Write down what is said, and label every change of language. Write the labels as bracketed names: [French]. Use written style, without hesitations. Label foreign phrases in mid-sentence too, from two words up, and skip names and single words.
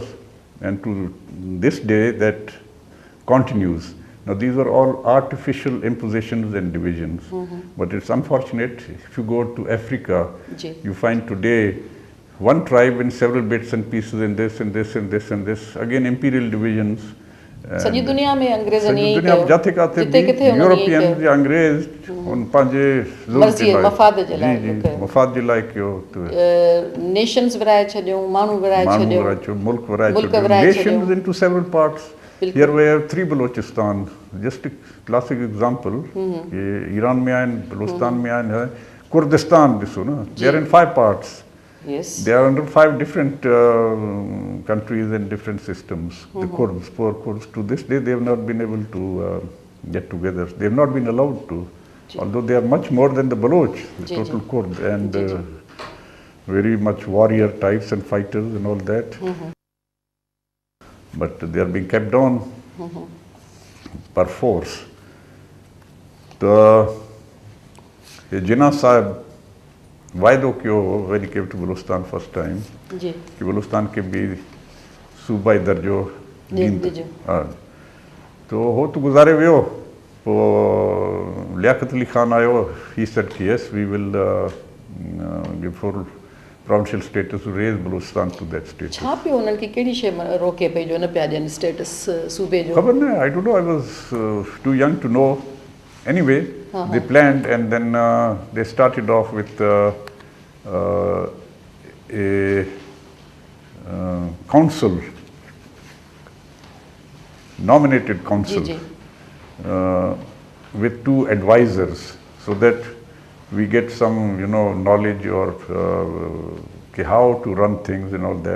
[English] And to this day that continues. Now these are all artificial impositions and divisions. But it's unfortunate, if you go to Africa, you find today one tribe in several bits and pieces in this and this and this and this. Again imperial divisions. [Sindhi] सॼी दुनिया में अंग्रेज़नि ये कयो, जाते काते यूरोपियन या अंग्रेज उन पंहिंजे मफ़ाद जे लाइ मफ़ाद जे लाइ कयो, नेशंस विराए छॾियो, माण्हू विराए छॾियो, मुल्क विराए छॾियो, [English] nations into several parts. Here we have 3 Balochistan. Just a classic example. [Sindhi] ईरान में आहिनि, बलूचिस्तान में आहिनि, कुर्दिस्तान ॾिसो न, [English] they are in 5 parts. Yes. They are under 5 different countries and different systems. The Kurds, poor Kurds, to this day they have not been able to get together. They have not been allowed to. Although they are much more than the Baloch, the total Kurd, and very much warrior types and fighters and all that. But they are being kept down per force. The Jinnah Sahib [Sindhi] वायदो किया [English] when he came to Balochistan first time [Sindhi] कि बलूचिस्तान के भी सूबाई दर्जो तो हो तो गुजारे वियो लियाकत अली खान आयो [English] he said yes we will give full provincial status to raise Balochistan to that status [Sindhi] छा पे उन्हनि खे कहिड़ी शइ रोके पई जो न पिया ॾियनि स्टेटस सूबे जो खबर न [English] I don't know I was too young to know anyway they planned and then they started off with a council, nominated council, with 2 advisors, so that we get some, knowledge or how to run things and all that.